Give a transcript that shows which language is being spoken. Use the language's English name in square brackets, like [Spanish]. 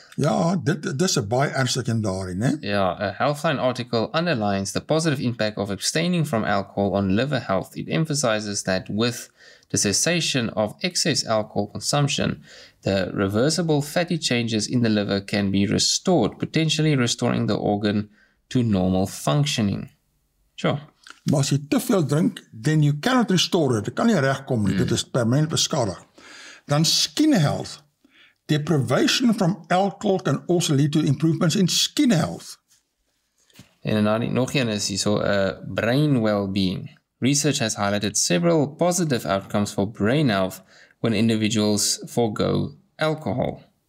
[Afrikaans] Ja, dit is 'n baie ernstige een daarin, né? [English] Ja, a Healthline article underlines the positive impact of abstaining from alcohol on liver health. It emphasizes that with the cessation of excess alcohol consumption, the reversible fatty changes in the liver can be restored, potentially restoring the organ to normal functioning. Sure. [Afrikaans] Maar as jy te veel drink, [English] then you cannot restore it. [Afrikaans] Dit kan nie regkom nie. Dit is permanent beskadig. Dan skin health. [English] Deprivation from alcohol can also lead to improvements in skin health. [Afrikaans] En dan nog een is hierso brain well-being. [English] Research has highlighted several positive outcomes for brain health when individuals forego alcohol.